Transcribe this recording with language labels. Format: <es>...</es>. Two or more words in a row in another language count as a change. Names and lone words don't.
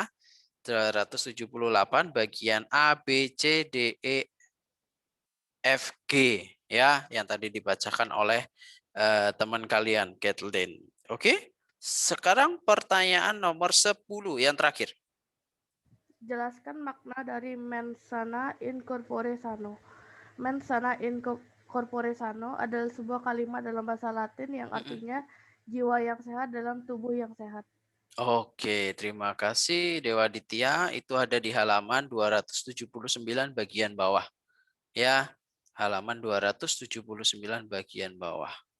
<id>278 bagian A, B, C, D, E, F, G ya yang tadi dibacakan oleh teman kalian Kathleen. Oke? Sekarang pertanyaan nomor 10 yang terakhir. Jelaskan makna dari</id> <la>mens sana in corpore sano. Mens sana in corpore sano</la> <id>adalah sebuah kalimat dalam bahasa Latin yang artinya jiwa yang sehat dalam tubuh yang sehat. Oke, terima kasih Dewa Ditya. Itu ada di halaman 279 bagian bawah. Ya, halaman 279 bagian bawah.</id>